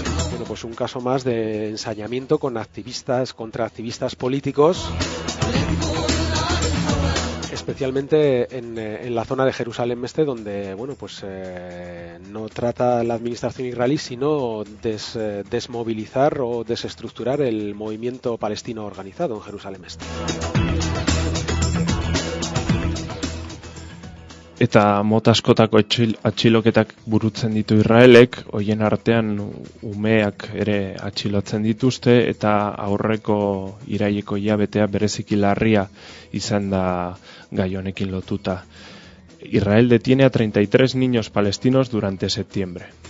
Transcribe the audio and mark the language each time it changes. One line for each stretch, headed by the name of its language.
Spanish: Bueno, pues un caso más de ensañamiento con activistas contra activistas políticos, especialmente en la zona de Jerusalén Este, donde bueno, pues no trata la administración israelí sino desmovilizar o desestructurar el movimiento palestino organizado en Jerusalén Este.
Basque: Eta mota askotako atxiloketak burutzen ditu Israelek, hoien artean umeak ere atxilotzen dituzte, eta aurreko iraileko hilabetea bereziki larria izan da gai honekin lotuta.
Spanish: Israel detiene a 33 niños palestinos durante septiembre.